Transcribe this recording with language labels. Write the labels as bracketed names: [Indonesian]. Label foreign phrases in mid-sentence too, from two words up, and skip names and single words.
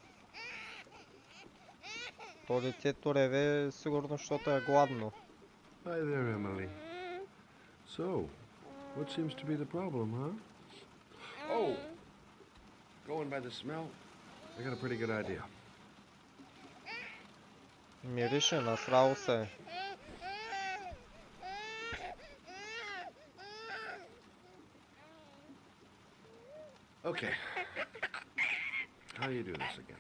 [Bulgarian] То детето реве сигурно, защото е гладно. [English] Hi there, Emily. So, what seems to be the problem, huh? Oh, going by the smell, I got a pretty good idea. [Bulgarian] Мирише, насрало се. [English] Okay. How do you do this again?